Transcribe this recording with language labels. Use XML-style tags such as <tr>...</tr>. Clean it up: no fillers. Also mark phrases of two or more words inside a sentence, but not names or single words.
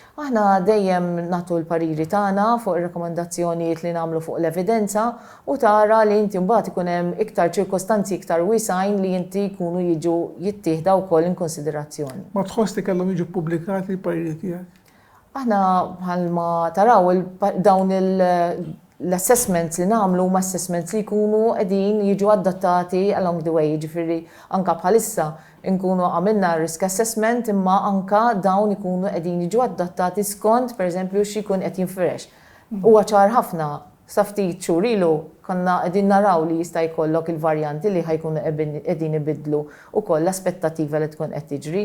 <mt>Aħna dejjem nagħtu l-pariri tagħna fuq ir-rakkomandazzjonijiet li nagħmlu fuq l-evidenza u tara li inti mbagħad ikun hemm iktar ċirkostanzi iktar wiesgħin li inti jkunu jiġu jittieħda wkoll in konsiderazzjoni. Ma tħoss li kellhom jiġu pubblikati l-pariri tiegħek? Aħna bħalma taraw dawn l-assessments li nagħmlu huma assessments li jkunu qegħdin jiġu adattati</mt> <en>along the way,</en> <mt>jiġifieri anke bħalissa nkunu għamilna</mt> <en>risk assessment</en> <mt>imma anka dawn ikunu qegħdin jiġu adattati skont pereżempju xi jkun qed jinfirex. Huwa ċar ħafna sa ftit xhur ilu konna qegħdin naraw li jista' jkollok il-varjanti li ħajkunu qegħdin ibidlu wkoll l-aspettattiva li tkun qed tiġri.</mt>